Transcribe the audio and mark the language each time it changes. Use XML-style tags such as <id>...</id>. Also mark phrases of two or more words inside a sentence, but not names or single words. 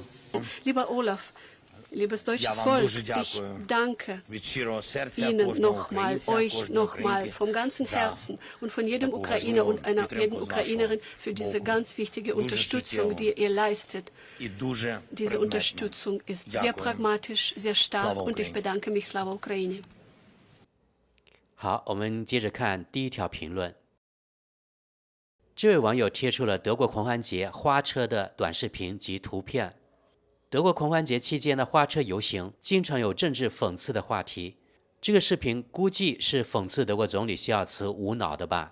<de>Lieber Olaf, liebes deutsches Volk, ich danke Ihnen nochmal, euch nochmal vom ganzen Herzen und von jedem Ukrainer und jeden Ukrainerin für diese ganz wichtige Unterstützung, die ihr leistet. Diese Unterstützung ist sehr pragmatisch, sehr stark und ich bedanke mich.</de> <uk>Slava Ukraini.</uk> <zh>好，我们接着看第一条评论。这位网友贴出了德国狂欢节花车的短视频及图片。德国狂欢节期间的花车游行经常有政治讽刺的话题，这个视频估计是讽刺德国总理希尔茨无脑的吧。</zh>